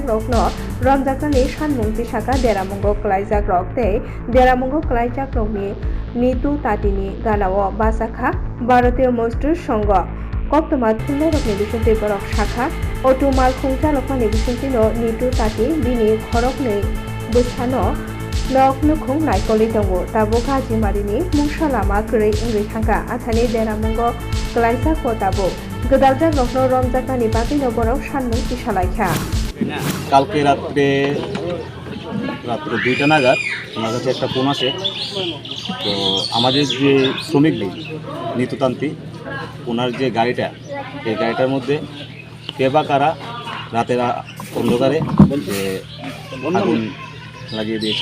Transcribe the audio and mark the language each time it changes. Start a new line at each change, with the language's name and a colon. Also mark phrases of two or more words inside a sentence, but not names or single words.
Kok Borok: रकनो रमजाकनि सानमुंति साका देरामुंगो क्लाइजाक रकते देरामुंगो क्लाइजाक रकनि नितु तातिनि गानाव बासाखा भारतीय मजदूर संघ कक्टमा थुनलाइ रकनि बिसुंति बरक शाखा अटो मालखुं चालकनि बिसुंतिनो नितु ताति बिनि खरकनै बोसानो नक नुखुं नायकलि दंगो ताबो गाजिमारिनि मुंसा लामा गरै इंगै थांगा आथानि देरामुंगो क्लाइजाक ताबो गदाजाक रकनो रमजाकानि बागैनो बरक सानमुं तिसालायखा
Bangla: কালকে রাত্রে 2টা নাগাদ আমার কাছে একটা ফোন আসে। তো আমাদের যে শ্রমিক নেই নিত্যতান্ত্রিক, ওনার যে গাড়িটা, এই গাড়িটার মধ্যে কে বা কারা রাতের অন্ধকারে যে আগুন লাগিয়ে দিয়েছে।